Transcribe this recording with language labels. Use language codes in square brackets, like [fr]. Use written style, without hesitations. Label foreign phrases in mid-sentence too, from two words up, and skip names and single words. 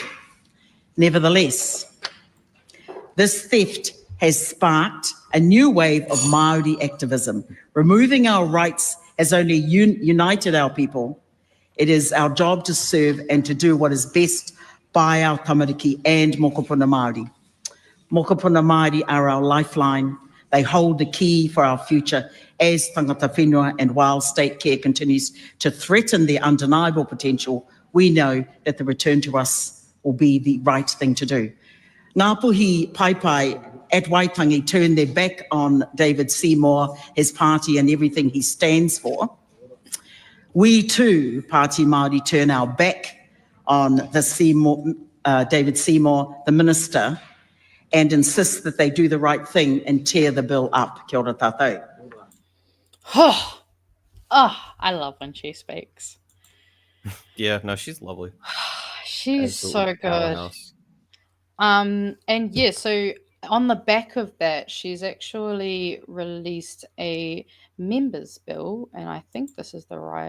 [en] Nevertheless, this theft has sparked a new wave of Māori activism. Removing our rights has only united our people. It is our job to serve and to do what is best by our tamariki and [mi] mokopuna Māori. Mokopuna Māori [en] are our lifeline. They hold the key for our future as [mi] tangata whenua, [en] and while state care continues to threaten their undeniable potential, we know that the return to us will be the right thing to do. Ngā puhi pai at Waitangi turned their back on David Seymour, his party and everything he stands for. We too, Pāti Māori, turn our back on David Seymour, the minister, and insist that they do the right thing and tear the bill up. [mi] Kia ora tātou. [en] I love when she speaks. Yeah, no, she's lovely. She's so good. Powerhouse. And yeah, so on the back of that, she's actually released a members bill, and I think this is the right.